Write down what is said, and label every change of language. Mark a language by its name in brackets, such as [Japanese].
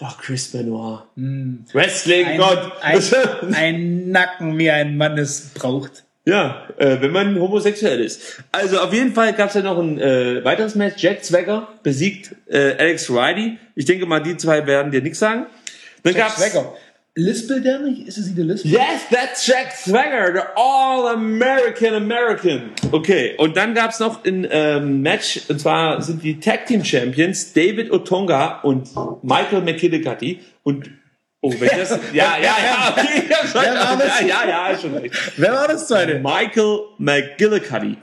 [German] Ach, Chris Benoit. Wrestling Gott. Ein Nacken, wie ein Mann es braucht. Ja, wenn man homosexuell ist. Also auf jeden Fall gab es ja noch ein weiteres Match. Jack Swagger besiegt Alex Riley. Ich denke mal, die zwei werden dir nichts sagen. Dann Jack Swagger. Lispelt der nicht? Ist es nicht der Lispel? [English] Yes, that's Jack Swagger, the All-American-American. [German] Okay, und dann gab es noch ein Match, und zwar sind die Tag-Team-Champions David Otunga und Michael McKillicuddy. Und, oh, wenn das... Wer war das zweite? Michael McKillicuddy.